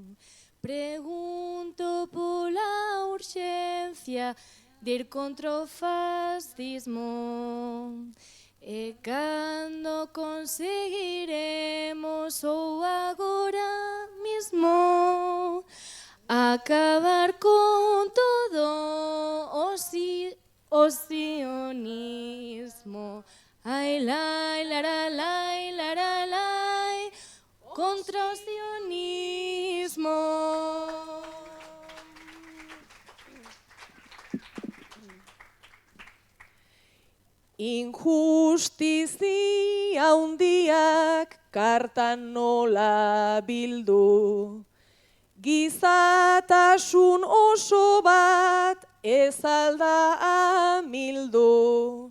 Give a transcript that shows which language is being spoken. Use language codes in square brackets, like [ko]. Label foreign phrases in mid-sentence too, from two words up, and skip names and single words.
[gl] Pregunto pola urxencia de ir contra o fascismo. E cando conseguiremos ou agora mismo acabar con todo o o sionismo. Ai, lai, laralai, laralai, contra o sionismo. [eu] Injustizia handiak kartan nola bildu, gizatasun oso bat ez alda amildu.